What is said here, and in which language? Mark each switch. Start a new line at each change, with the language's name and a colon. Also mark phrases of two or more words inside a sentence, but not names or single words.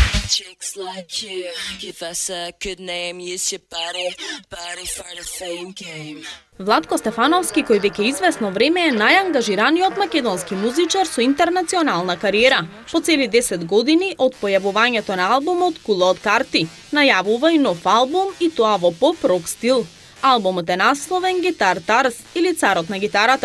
English: Chicks like you, give us a good name, use your body for the fame game.
Macedonian: Владко Стефановски, кој веќе известно време е најангажираниот македонски музичар со интернационална кариера. По цели 10 години од појавувањето на албумот Кула од карти, најавува и нов албум и тоа во поп-рок стил. Албумот е насловен Гитар Тарс или Царот на гитарата.